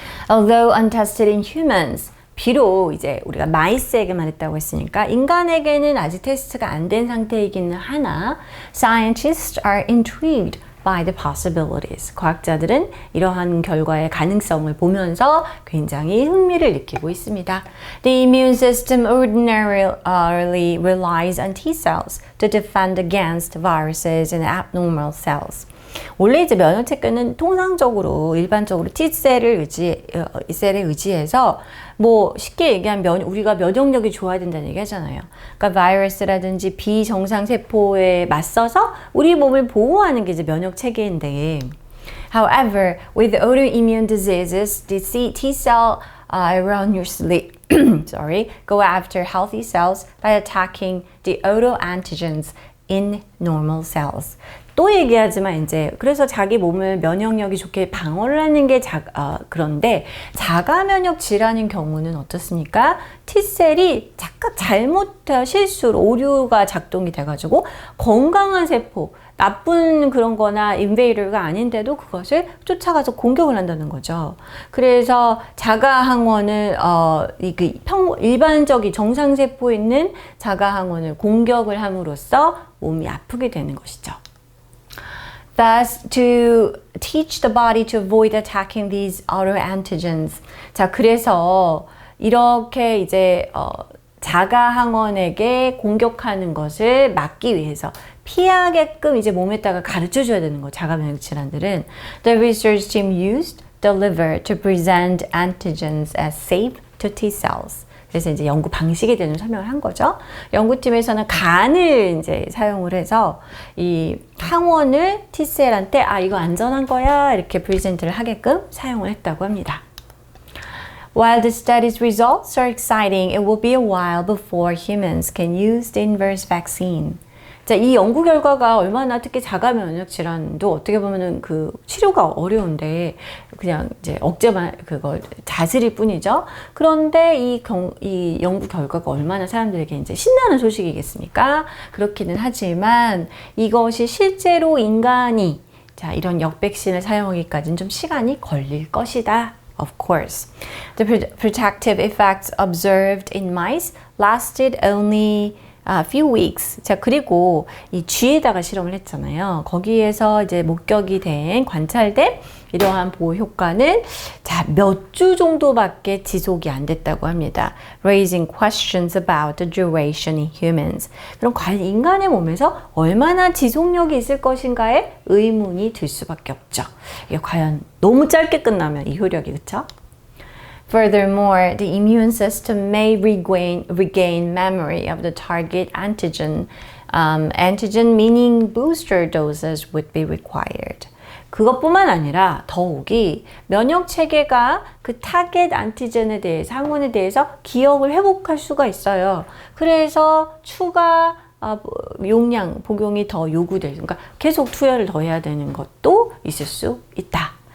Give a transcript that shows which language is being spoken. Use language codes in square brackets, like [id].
[en] Although untested in humans, [ko] 비록 이제 우리가 마이스에게만 했다고 했으니까 인간에게는 아직 테스트가 안 된 상태이기는 하나, [en] scientists are intrigued by the possibilities. [ko] 과학자들은 이러한 결과의 가능성을 보면서 굉장히 흥미를 느끼고 있습니다. [en] The immune system ordinarily relies on T cells to defend against viruses and abnormal cells. [ko] 원래 이제 면역 체계는 통상적으로 일반적으로 T셀을 의지해서 뭐 쉽게 얘기하면 우리가 면역력이 좋아야 된다는 얘기 하잖아요. 그러니까 바이러스라든지 비정상 세포에 맞서서 우리 몸을 보호하는 게 이제 면역 체계인데 [en] However, with autoimmune diseases, the T cell erroneously go after healthy cells by attacking the autoantigens in normal cells. [ko] 또 얘기하지만 이제 그래서 자기 몸을 면역력이 좋게 방어를 하는 게 그런데 자가 면역 질환인 경우는 어떻습니까? T셀이 착각 실수로 오류가 작동이 돼가지고 건강한 세포 나쁜 그런 거나 인베이더가 아닌데도 그것을 쫓아가서 공격을 한다는 거죠. 그래서 자가 항원을 일반적인 정상 세포에 있는 자가 항원을 공격을 함으로써 몸이 아프게 되는 것이죠. [en] Thus, to teach the body to avoid attacking these autoantigens. [ko] 자, 그래서 이렇게 이제 자가 항원에게 공격하는 것을 막기 위해서 피하게끔 이제 몸에다가 가르쳐 줘야 되는 거. 자가 면역 질환들은 [en] the research team used the liver to present antigens as safe to T cells. [ko] 그래서 이제 연구 방식에 대한 설명을 한 거죠. 연구팀에서는 간을 이제 사용을 해서 이 항원을 T셀한테 이거 안전한 거야 이렇게 프레젠트를 하게끔 사용을 했다고 합니다. [en] While the study's results are exciting, it will be a while before humans can use the inverse vaccine. [ko] 자, 이 연구 결과가 얼마나 특히 자가 면역 질환도 어떻게 보면은 그 치료가 어려운데 그냥 이제 억제만 그걸 다스릴 뿐이죠. 그런데 이 연구 결과가 얼마나 사람들에게 이제 신나는 소식이겠습니까? 그렇기는 하지만 이것이 실제로 인간이 자, 이런 역백신을 사용하기까지는 좀 시간이 걸릴 것이다. [en] Of course. The protective effects observed in mice lasted only a few weeks. [ko] 자, 그리고 이 쥐에다가 실험을 했잖아요. 거기에서 이제 목격이 된, 관찰된 이러한 보호 효과는 자, 몇 주 정도밖에 지속이 안 됐다고 합니다. [en] Raising questions about the duration in humans. [ko] 그럼 과연 인간의 몸에서 얼마나 지속력이 있을 것인가에 의문이 들 수밖에 없죠. 이게 과연 너무 짧게 끝나면 이 효력이, 그쵸? [en] Furthermore, the immune system may regain memory of the target antigen. Antigen meaning booster doses would be required. [ko] 그것뿐만 아니라 더욱이 면역 체계가 그 타겟 안티젠에 대해서, 항원에 대해서 기억을 회복할 수가 있어요. 그래서 추가 용량, 복용이 더 요구될, 그러니까 계속 투여를 더 해야 되는 것도 있을 수 있다.